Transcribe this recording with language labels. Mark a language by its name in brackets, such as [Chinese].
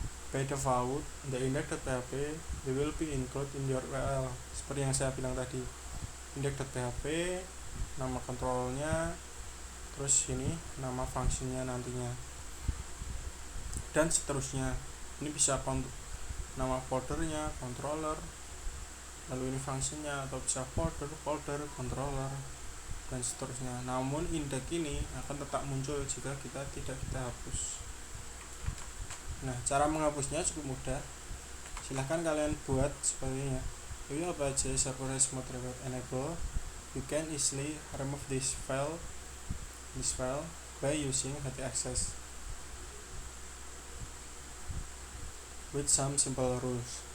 [English] By default, the index.php will be included in your URL. [Indonesian] Seperti yang saya bilang tadi, index.php, nama kontrolnya, terus ini nama fungsinya nantinya, dan seterusnya. Ini bisa nama foldernya, controller, lalu ini fungsinya, atau bisa folder, controller, dan seterusnya. Namun index ini akan tetap muncul jika kita tidak hapus. Nah, cara menghapusnya cukup mudah. Silahkan kalian buat seperti ini ya. [English] If you have a server mode remote enable, you can easily remove this file by using htaccess with some simple rules.